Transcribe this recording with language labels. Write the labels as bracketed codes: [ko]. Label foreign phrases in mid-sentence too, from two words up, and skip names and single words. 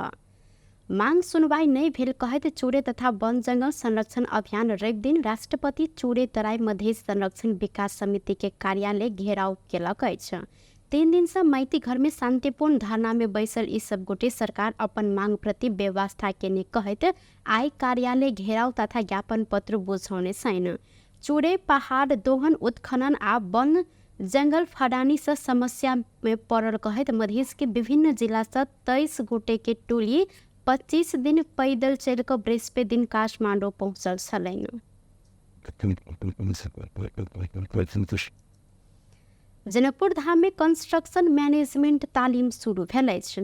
[mai] मांग सुनवाई नहीं भेल कहत चूड़े तथा वन जंगल संरक्षण अभियान रवि दिन राष्ट्रपति चूड़े तराई मध्य संरक्षण विकास समिति के कार्यालय घेराव केलक अछि। 3 दिन से माइती घर में शांतिपूर्ण धरना में बैसल ई सब गोटे सरकार अपन मांग प्रति व्यवस्था केने कहत आई कार्यालय घेराव तथा ज्ञापन पत्र बुझौने छैन। चूड़े पहाड़ दोहन उत्खनन आ वन जंगल फडानी से समस्या में पड़ल कहत मधेश के विभिन्न जिला से 23 गोटे के टोली 25 दिन पैदल चल कर बृहस्पति दिन काठमांडू पहुंचल छलैन। जनकपुर धाम में कंस्ट्रक्शन मैनेजमेंट तालीम शुरू भेल अछि।